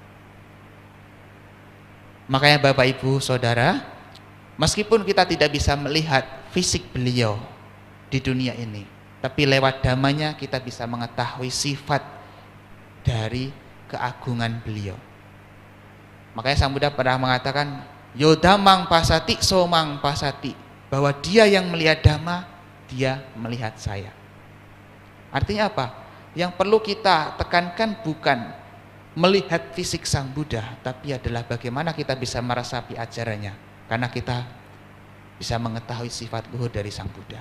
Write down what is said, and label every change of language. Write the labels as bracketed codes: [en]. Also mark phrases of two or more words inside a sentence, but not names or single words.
[id] Makanya Bapak Ibu Saudara, meskipun kita tidak bisa melihat fisik beliau di dunia ini, tapi lewat dhammanya kita bisa mengetahui sifat dari keagungan beliau. Makanya Sang Buddha pernah mengatakan, [pi] Yodamang pasati somang pasati, [id] bahwa dia yang melihat Dhamma, dia melihat saya. Artinya apa? Yang perlu kita tekankan bukan melihat fisik Sang Buddha, tapi adalah bagaimana kita bisa meresapi ajarannya, karena kita bisa mengetahui sifat luhur dari Sang Buddha.